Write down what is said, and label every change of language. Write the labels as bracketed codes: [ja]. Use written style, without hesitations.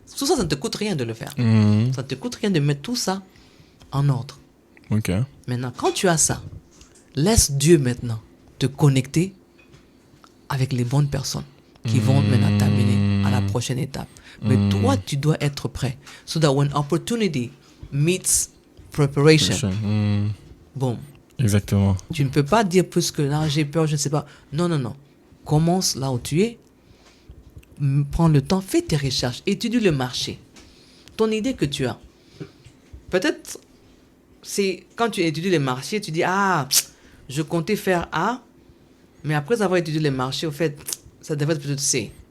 [fr] Tout ça, ça ne te coûte rien de le faire. Ça ne te coûte rien de mettre tout ça en ordre. Ok. Maintenant, quand tu as ça, laisse Dieu maintenant te connecter avec les bonnes personnes qui vont maintenant t'amener à la prochaine étape. Mais toi, tu dois être prêt. [en] So that when opportunity meets preparation, boom. [fr] Exactement. Tu ne peux pas dire plus que là, j'ai peur, je ne sais pas. Non. Commence là où tu es. Prends le temps, fais tes recherches, étudie le marché. Ton idée que tu as. Peut-être, c'est quand tu étudies les marchés, tu dis, je comptais faire A, mais après avoir étudié les marchés, au fait, ça devrait être peut-être C.